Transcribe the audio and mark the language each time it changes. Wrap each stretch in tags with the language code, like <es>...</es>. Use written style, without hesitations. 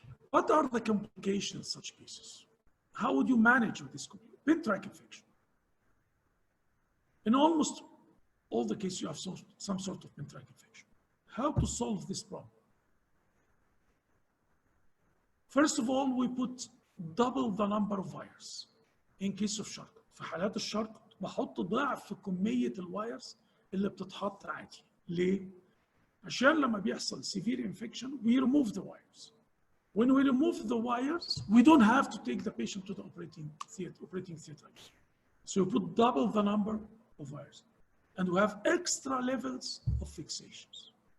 <en>What are the complications in such cases? How would you manage with this pin track infection? In almost all the cases, you have some sort of pin track infection. How to solve this problem? First of all, we put double the number of wires in case of Chracot.</en> <ar>في حالات الشركة بحط ضعف كمية الوايرز اللي بتتحط عادي. ليه؟ عشان لما بيحصل</ar> <en>severe infection, we remove the wires. When we remove the wires, we don't have to take the patient to the operating theater. So we put double the number of wires. And we have extra levels of fixations.</en>